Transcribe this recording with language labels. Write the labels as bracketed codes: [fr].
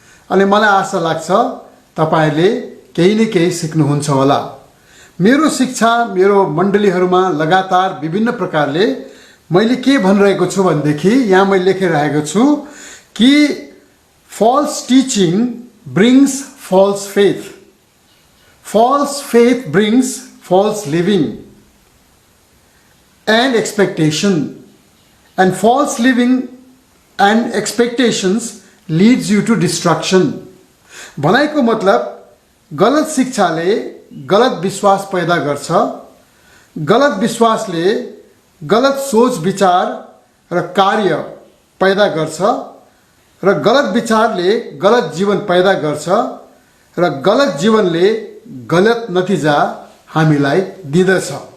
[ne] अनि मलाई आशा लाग्छ तपाईले केही न केही सिक्नुहुन्छ होला। मेरो शिक्षा मेरो मण्डलीहरुमा लगातार विभिन्न प्रकारले मैले के भनिरहेको छु भनेदेखि यहाँ मैले लेखिरहेको छु कि [en] false teaching brings false faith. False faith brings false living and expectation, and false living and expectations leads you to destruction. [ne] भनाइको मतलब गलत शिक्षाले गलत विश्वास पैदा गर्छ। गलत विश्वासले गलत सोच विचार र कार्य पैदा गर्छ र गलत विचारले गलत जीवन पैदा गर्छ र गलत जीवनले गलत नतिजा हामीलाई दिँदछ।